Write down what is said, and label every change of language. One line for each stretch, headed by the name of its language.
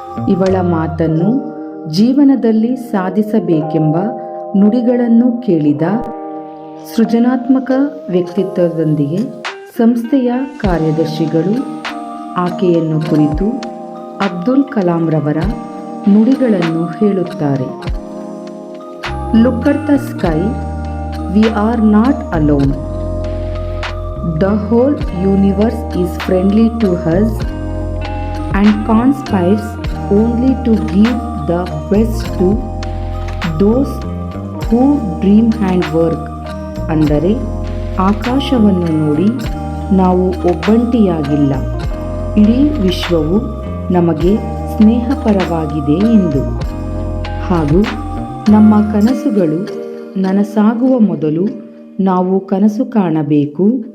Kannada: ಇವಳ ಮಾತನ್ನು ಜೀವನದಲ್ಲಿ ಸಾಧಿಸಬೇಕೆಂಬ ನುಡಿಗಳನ್ನು ಕೇಳಿದ ಸೃಜನಾತ್ಮಕ ವ್ಯಕ್ತಿತ್ವದೊಂದಿಗೆ ಸಂಸ್ಥೆಯ ಕಾರ್ಯದರ್ಶಿಗಳು ಆಕೆಯನ್ನು ಕುರಿತು ಅಬ್ದುಲ್ ಕಲಾಂ ರವರ ನುಡಿಗಳನ್ನು ಹೇಳುತ್ತಾರೆ.
English: Look at the sky, we are not alone. The whole universe is friendly to us and conspires only to give the best to those who dream and work.
Kannada: ಅಂದರೆ ಆಕಾಶವನ್ನು ನೋಡಿ ನಾವು ಒಬ್ಬಂಟಿಯಾಗಿಲ್ಲ, ಇಡೀ ವಿಶ್ವವು ನಮಗೆ ಸ್ನೇಹಪರವಾಗಿದೆ ಎಂದು. ಹಾಗೂ ನಮ್ಮ ಕನಸುಗಳು ನನಸಾಗುವ ಮೊದಲು ನಾವು ಕನಸು ಕಾಣಬೇಕು.